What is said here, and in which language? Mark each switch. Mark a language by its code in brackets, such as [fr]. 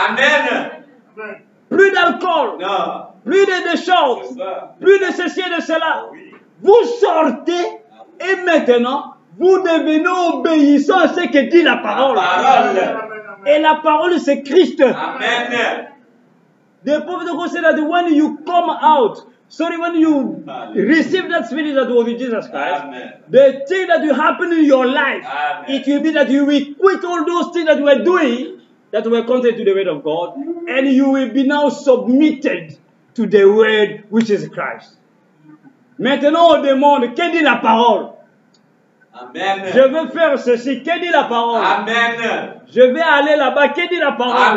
[fr] Amen. Plus d'alcool. Non. Plus de choses. C'est ça. Plus de ceci et de cela. Oui. Vous sortez et maintenant, vous devenez obéissant à ce que dit la parole. Parole. Et la parole, c'est Christ. Amen. [en] The prophet of God said that when you come out, when you receive that spirit that was in Jesus Christ, Amen. the thing that will happen in your life, Amen. it will be that you will quit all those things that you were doing, that were contrary to the word of God, and you will be now submitted to the word which is Christ. [fr] Maintenant, on demande, que dit la parole? Amen. Je veux faire ceci, que dit la parole? Amen. Je vais aller là-bas, que dit la parole?